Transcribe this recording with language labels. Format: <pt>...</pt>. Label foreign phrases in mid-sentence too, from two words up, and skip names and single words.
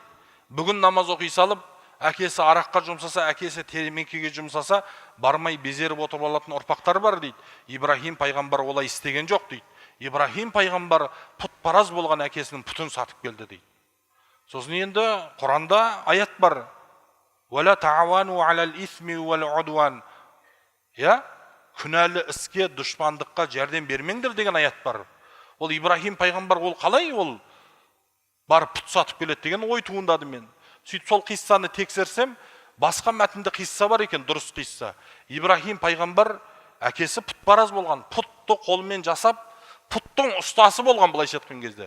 <kk>Бүгін намаз оқи салып, әкесі араққа жұмсаса, әкесі темекіге жұмсаса, бармай безеріп отырып алатын ұрпақтар бар дейді. Ибрахим пайғамбар олай істеген жоқ дейді. Ибрахим пайғамбар пұтпараз болған әкесінің пұтын сатып келді дейді. Сосын енді Құранда аят бар.</kk> <ar>ولا تعاونوا على الإثم والعدوان.</ar> <kk>Я, күнәлі іске, дұшпандыққа жәрдем бермеңдер деген аят бар. Ол Ибрахим пайғамбар ол қалай ол барып пұт сатып келеді деген ой туындады мен. Сөйтіп сол қиссаны тексерсем, басқа мәтінде қисса бар екен, дұрыс қисса. Ибрахим пайғамбар әкесі пұтпараз болған, пұтты қолымен жасап, пұттың ұстасы болған былайша айтқан кезде.</kk>